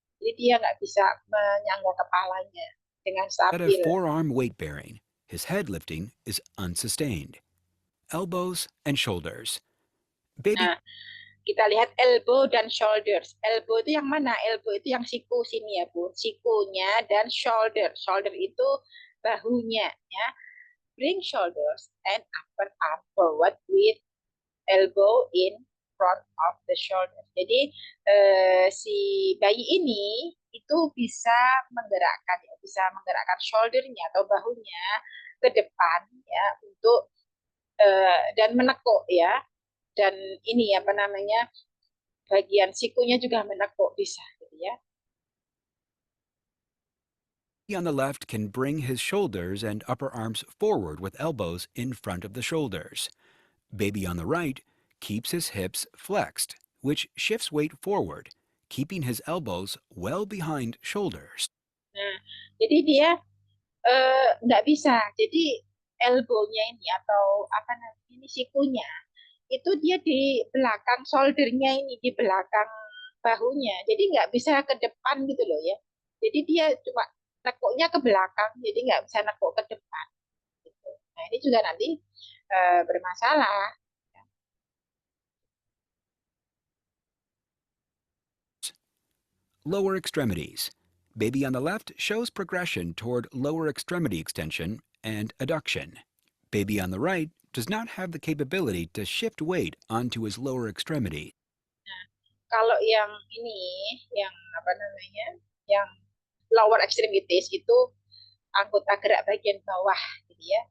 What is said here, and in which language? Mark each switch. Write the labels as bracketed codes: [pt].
[id] Jadi dia nggak bisa menyangga kepalanya dengan [en] instead of [id] stabil. [en] forearm weight bearing, his head lifting is unsustained. Elbows and shoulders. Baby [id] Nah, kita lihat elbow dan shoulders. Elbow itu yang mana? Elbow itu yang siku sini ya, Bu. Sikunya dan shoulder. Shoulder itu bahunya, ya. [en] Bring shoulders and upper arm forward with elbow in front of the shoulder. [id] Jadi si bayi ini itu bisa menggerakkan shouldernya atau bahunya ke depan ya untuk dan menekuk ya, dan ini bagian sikunya juga menekuk bisa gitu ya. [en] on the left can bring his shoulders and upper arms forward with elbows in front of the shoulders. Baby on the right keeps his hips flexed, which shifts weight forward, keeping his elbows well behind shoulders. [id] Nah, jadi dia nggak bisa. Jadi elbow-nya ini atau apa namanya ini sikunya itu dia di belakang shoulder-nya ini di belakang bahunya. Jadi nggak bisa ke depan gitu loh ya. Jadi dia cuma nekuknya ke belakang, jadi nggak bisa nekuk ke depan. Gitu. Nah ini juga nanti bermasalah. [en] Lower extremities. Baby on the left shows progression toward lower extremity extension and adduction. Baby on the right does not have the capability to shift weight onto his lower extremity. [id] Nah, kalau yang ini, yang apa namanya, yang lower extremities itu anggota gerak bagian bawah, gitu ya.